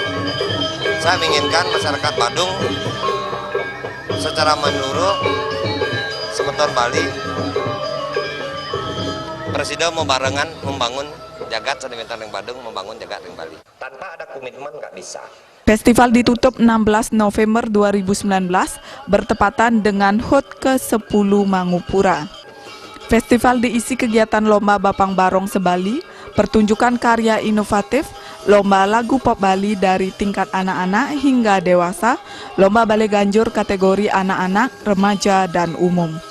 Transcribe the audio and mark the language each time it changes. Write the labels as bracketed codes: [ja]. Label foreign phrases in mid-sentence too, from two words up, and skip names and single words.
[id] Saya menginginkan masyarakat Badung secara menyeluruh semeton Bali Presiden mau barengan membangun jagat sedimentar yang Badung, membangun jagat yang Bali. Tanpa ada komitmen nggak bisa. Festival ditutup 16 November 2019 bertepatan dengan HUT ke-10 Mangupura. Festival diisi kegiatan lomba Bapang Barong Sebali, pertunjukan karya inovatif, lomba lagu pop Bali dari tingkat anak-anak hingga dewasa, lomba balai ganjur kategori anak-anak, remaja, dan umum.